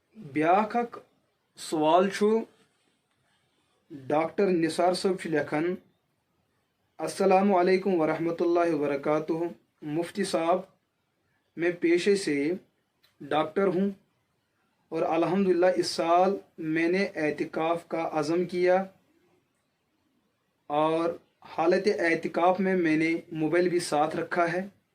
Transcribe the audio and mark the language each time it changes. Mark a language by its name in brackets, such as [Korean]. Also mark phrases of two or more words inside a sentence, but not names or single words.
[Kashmiri] بیاکھ اکھ سوال چھُ ڈاکٹر نثار صٲب چھُ لیکھان [Arabic] السلام علیکم ورحمۃ اللہ وبرکاتہ [Urdu] مفتی صاحب میں پیشے سے ڈاکٹر ہوں اور الحمدللہ اس سال میں نے اعتکاف کا عزم کیا اور حالت اعتکاف میں نے موبائل بھی ساتھ رکھا ہے،